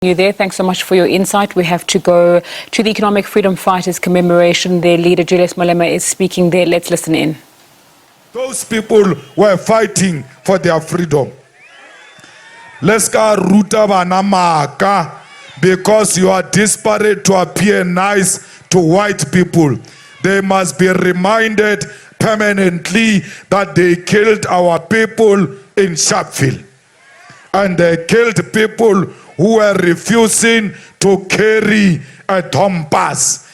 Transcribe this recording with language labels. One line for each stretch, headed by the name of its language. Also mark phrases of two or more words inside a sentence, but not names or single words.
English: You there. Thanks so much for your insight. We have to go to the Economic Freedom Fighters commemoration. Their leader, Julius Malema, is speaking there. Let's listen in. Those people were fighting for their freedom. Let's go ruta banamaka because you are desperate to appear nice to white people. They must be reminded permanently that they killed our people in Sharpeville. And they killed people who were refusing to carry a compass.